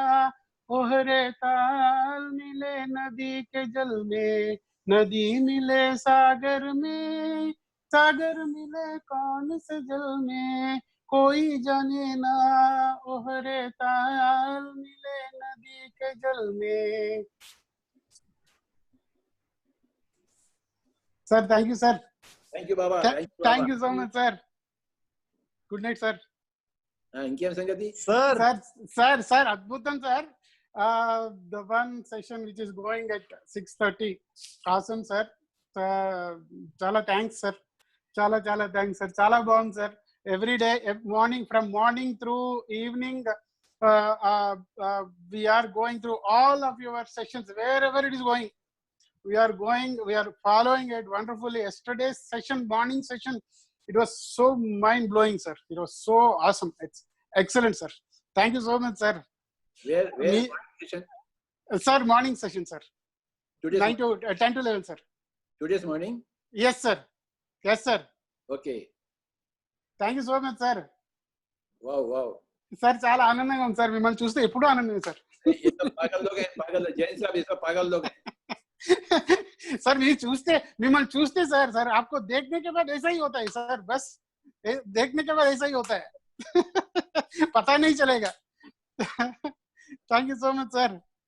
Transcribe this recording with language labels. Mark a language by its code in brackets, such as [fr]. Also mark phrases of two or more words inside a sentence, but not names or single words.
[hi] ओहरे ताल मिले नदी के जल में, नदी मिले सागर में, सागर मिले कौन से जल में कोई जाने ना. ओहरे ताल मिले नदी के जल में. [en] Sir thank you sir. Thank you baba. Thank you so much sir. Good night sir. [te] ఇంకేం సంగతి సార్ అద్భుతం సార్. [en] The one session which is going at 6:30 awesome sir. [te] చాలా థ్యాంక్స్ సార్. చాలా థ్యాంక్స్ సార్. చాలా బాగుంది సార్. [en] every day from morning through evening we are going through all of your sessions wherever it is going. We are following it wonderfully. Yesterday's session, morning session, it was so mind blowing sir. It was so awesome. It's excellent sir. Thank you so much sir. Where morning session? Sir, morning session sir. Today's 10 to 11 sir. Today's morning? Yes sir. Okay. Thank you so much sir. Wow. [te] sir చాలా ఆనందంగా ఉంది సార్. మిమ్మల్ని చూస్తే ఎప్పుడూ ఆనందమే సార్. [hi] ये सब पागल लोग हैं, पागल जैन साहब ये सब पागल लोग हैं. सर [te] మిమ్మల్ని చూస్తే [hi] सर आपको देखने के बाद ऐसा ही होता है सर. बस देखने के बाद ऐसा ही होता है. पता नहीं चलेगा. [en] thank you so much sir.